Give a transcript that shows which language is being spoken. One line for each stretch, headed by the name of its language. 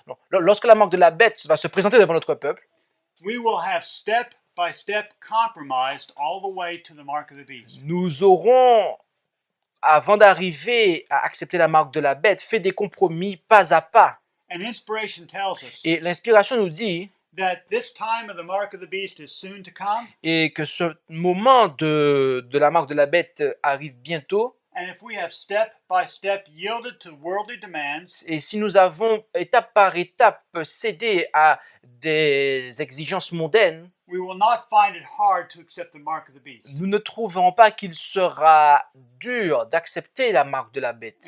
French: lorsque la marque de la bête va se présenter devant notre peuple,
English: we will have step by step compromised all the way to the mark of the beast.
French: nous aurons, avant d'arriver à accepter la marque de la bête, fait des compromis pas à pas.
English: And inspiration tells us
French: Et l'inspiration nous dit
English: that this time of the mark of the beast is soon to come.
French: et que ce moment de la marque de la bête arrive bientôt.
English: And if we have step by step yielded to worldly demands,
French: Et si nous avons étape par étape cédé à des exigences mondaines,
English: we will not find it hard to accept the mark of the beast.
French: nous ne trouverons pas qu'il sera dur d'accepter la marque de la bête.